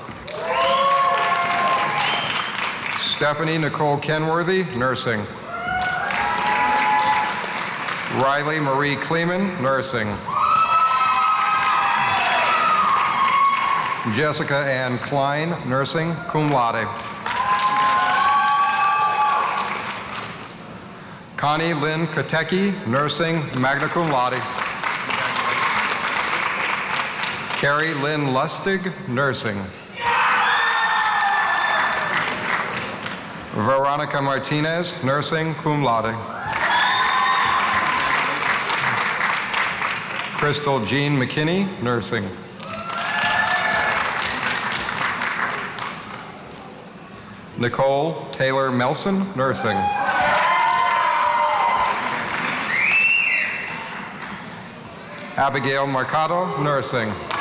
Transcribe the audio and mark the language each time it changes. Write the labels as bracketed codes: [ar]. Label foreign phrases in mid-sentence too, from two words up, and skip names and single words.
[en] Stephanie Nicole Kenworthy, nursing. Riley Marie Kleeman, nursing. Jessica Ann Klein, nursing, [la] cum laude. [en] Connie Lynn Katecki, nursing, [la] magna cum laude. [en] Carrie Lynn Lustig, nursing. Veronica Martinez, nursing, [la] cum laude. [en] Crystal Jean McKinney, nursing. Nicole Taylor Melson, nursing. Abigail Mercado, nursing.